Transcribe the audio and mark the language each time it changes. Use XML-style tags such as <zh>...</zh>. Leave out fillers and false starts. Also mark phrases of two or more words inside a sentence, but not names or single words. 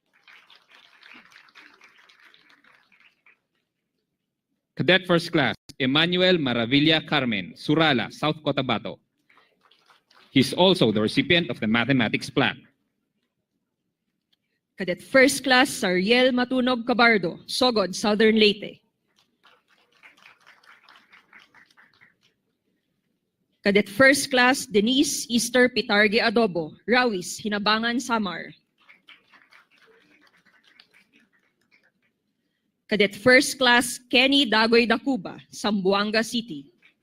<en>Cadet First Class Emmanuel Maravilla Carmen, Surala, South Cotabato. He is also the recipient of the Mathematics Plaque. Cadet First Class Sariel Matunog Cabardo, Sogod, Southern Leyte. Cadet First Class Denise Easter Pitarge Adobo, Rawis, Hinabangan, Samar. Cadet First Class Kenny Dagoy Dacuba, Zamboanga City.</en>